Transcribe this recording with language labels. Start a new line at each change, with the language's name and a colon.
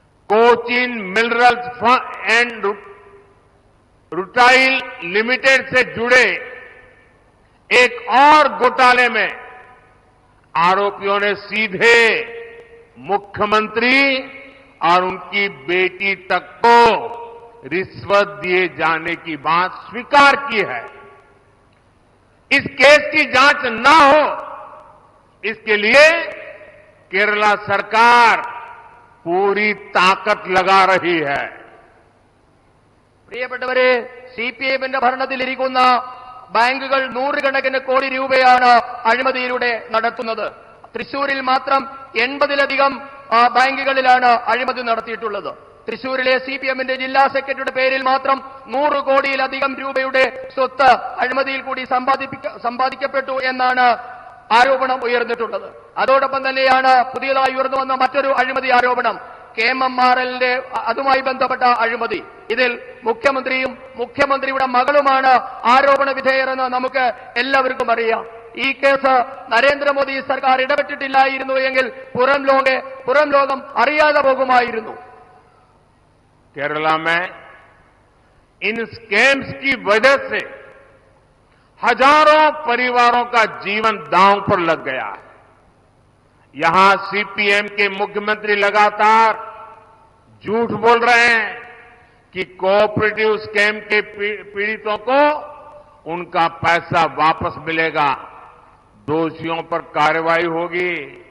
Hindi: Cochin minerals and rutile limited से जुड़े एक और घोटाले में आरोपियों ने सीधे मुख्यमंत्री और उनकी बेटी तक को रिश्वत दिए जाने की बात स्वीकार की है। इस केस की जांच ना हो, इसके लिए केरला सरकार पूरी ताकत लगा रही है।
Malayalam: പ്രിയപ്പെട്ടവരെ, സിപിഎമ്മിന്റെ ഭരണത്തിലിരിക്കുന്ന ബാങ്കുകൾ നൂറുകണക്കിന് കോടി രൂപയാണ് അഴിമതിയിലൂടെ നടത്തുന്നത്. തൃശൂരിൽ മാത്രം 80ലധികം ബാങ്കുകളിലാണ് അഴിമതി നടത്തിയിട്ടുള്ളത്. തൃശൂരിലെ സിപിഎമ്മിന്റെ ജില്ലാ സെക്രട്ടറിയുടെ പേരിൽ മാത്രം 100 കോടിയിലധികം രൂപയുടെ സ്വത്ത് അഴിമതിയിൽ കൂടി സമ്പാദിക്കപ്പെട്ടു എന്നാണ് ആരോപണം ഉയർന്നിട്ടുള്ളത്. അതോടൊപ്പം തന്നെയാണ് പുതിയതായി ഉയർന്നു വന്ന മറ്റൊരു അഴിമതി ആരോപണം, KMRLന്റെ അതുമായി ബന്ധപ്പെട്ട അഴിമതി. ഇതിൽ മുഖ്യമന്ത്രിയും മുഖ്യമന്ത്രിയുടെ മകളുമാണ് ആരോപണ വിധേയരെന്ന് നമുക്ക് എല്ലാവർക്കും അറിയാം. ഈ കേസ് നരേന്ദ്രമോദി സർക്കാർ ഇടപെട്ടിട്ടില്ലായിരുന്നു എങ്കിൽ പുറം ലോകം അറിയാതെ പോകുമായിരുന്നു.
Hindi: केरला में इन स्कैम्स की वजह से हजारों परिवारों का जीवन दांव पर लग गया है। यहां सीपीएम के मुख्यमंत्री लगातार झूठ बोल रहे हैं कि कोऑपरेटिव स्कैम के पीड़ितों को उनका पैसा वापस मिलेगा, दोषियों पर कार्रवाई होगी।